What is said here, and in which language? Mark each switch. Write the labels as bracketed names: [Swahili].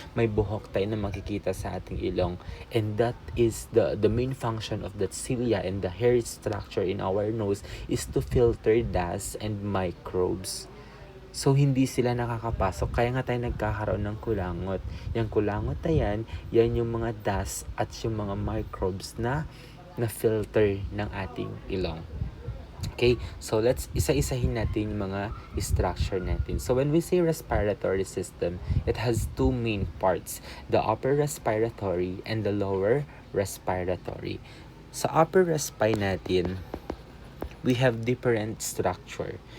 [Filipino] May buhok tayo na makikita sa ating ilong. [English] And that is the main function of that cilia and the hair structure in our nose is to filter dust and microbes. [Filipino] So, hindi sila nakakapasok. Kaya nga tayo nagkakaroon ng kulangot. Yung kulangot na yan yung mga dust at yung mga microbes na filter ng ating ilong. [English] Okay, so let's [Filipino] isa-isahin natin yung mga structure natin. [English] So when we say respiratory system, it has two main parts, the upper respiratory and the lower respiratory. [Filipino] Sa upper respiratory natin, [English] we have different structure.